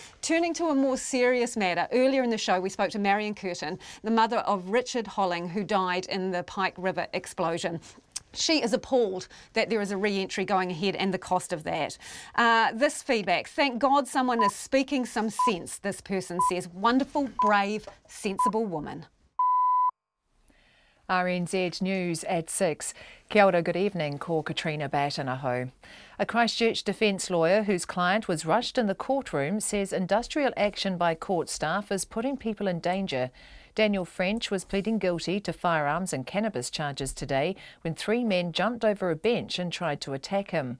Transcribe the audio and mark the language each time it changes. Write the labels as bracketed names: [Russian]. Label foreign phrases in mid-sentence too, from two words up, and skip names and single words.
[English] Turning to a more serious matter, earlier in the show we spoke to Marion Curtin, the mother of Richard Holling, who died in the Pike River explosion. She is appalled that there is a re-entry going ahead and the cost of that. This feedback, thank God someone is speaking some sense, this person says. Wonderful, brave, sensible woman. RNZ News at 6. [Māori] Kia ora, [English] good evening, [Māori] ko Katrina Batanaho. [English] A Christchurch defence lawyer whose client was rushed in the courtroom says industrial action by court staff is putting people in danger. Daniel French was pleading guilty to firearms and cannabis charges today when 3 men jumped over a bench and tried to attack him.